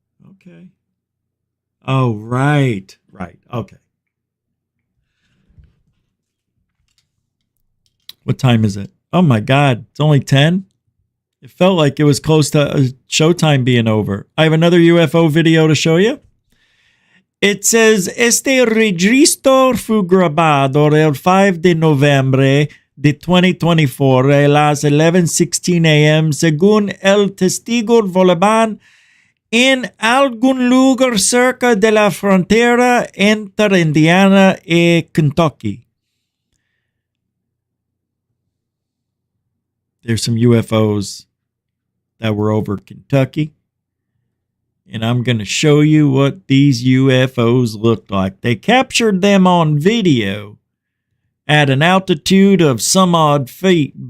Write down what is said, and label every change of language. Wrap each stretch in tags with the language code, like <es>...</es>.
<en>Okay. Oh, right. Right. Okay. What time is it? Oh my God. It's only 10? It felt like it was close to showtime being over. I have another UFO video to show you. It says,</en> <es>este registro fu grabado el 5 de noviembre de 2024 a las 11:16 a.m. según el testigo volebán en algún lugar cerca de la frontera entre Indiana y Kentucky.</es> <en>There's some UFOs that were over Kentucky. And I'm going to show you what these UFOs looked like. They captured them on video at an altitude of some odd feet.</en>